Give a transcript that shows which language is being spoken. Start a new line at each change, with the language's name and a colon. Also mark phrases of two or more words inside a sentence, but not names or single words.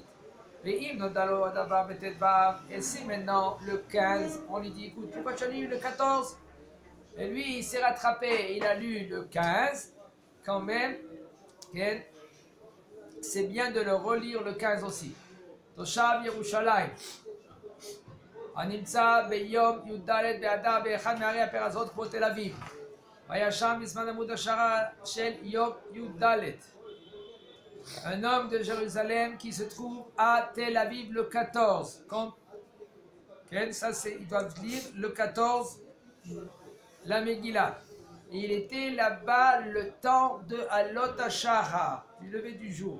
French: Et si maintenant le 15, on lui dit écoute, pourquoi tu as lu le 14? Et lui il s'est rattrapé, il a lu le 15, quand même, c'est bien de le relire le 15 aussi.
Hebrew: תושב ירושלים. הנמצא ביום י"ד באדר באחד מערי הפרזות כמו תל אביב. והיה שם בזמן עמוד השערה של יום י"ד.
French: Un homme de Jérusalem qui se trouve à Tel Aviv le 14. Ça, ils doivent lire le 14, la Megillah. Et il était là-bas le temps de
Hebrew: עלות השחר,
French: du lever du jour.